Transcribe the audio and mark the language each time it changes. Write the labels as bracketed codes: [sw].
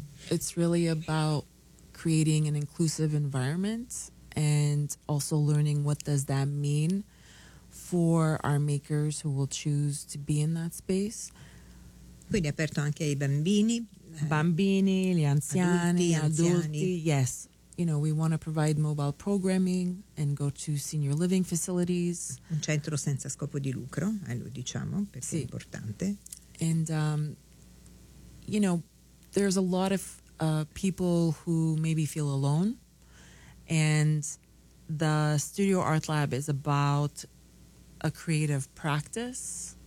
[en] It's really about creating an inclusive environment and also learning what does that mean for our makers who will choose to be in that space. [it] Quindi aperto anche ai bambini. Bambini, gli anziani, adulti. Yes. [en] You know, we want to provide mobile programming and go to senior living facilities. [it] Un centro senza scopo di lucro, lo diciamo, perché sì. È importante. [en] And, you know, there's a lot of people who maybe feel alone. And the Studio Art Lab is about a creative practice.